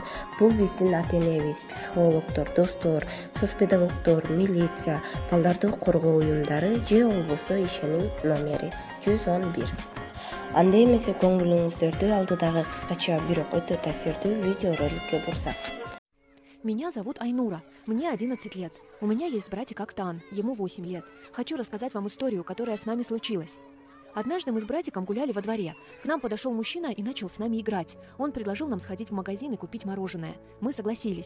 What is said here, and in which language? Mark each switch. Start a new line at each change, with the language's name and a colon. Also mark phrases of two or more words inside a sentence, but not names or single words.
Kyrgyz: Бул биздин ата-энебиз, психологдор, достор, соцпедагогдор, милиция, балдарды коргоо уюмдары же болбосо ишеним номери 111. Андай эмесе көңүлүңүздөрдү алдыдагы кыскача бирок өтө таасирдүү видеороликке бурсак.
Russian: Меня зовут Айнура, мне 11 лет. У меня есть братик Актан, ему 8 лет. Хочу рассказать вам историю, которая с нами случилась. Однажды мы с братиком гуляли во дворе. К нам подошел мужчина и начал с нами играть. Он предложил нам сходить в магазин и купить мороженое. Мы согласились.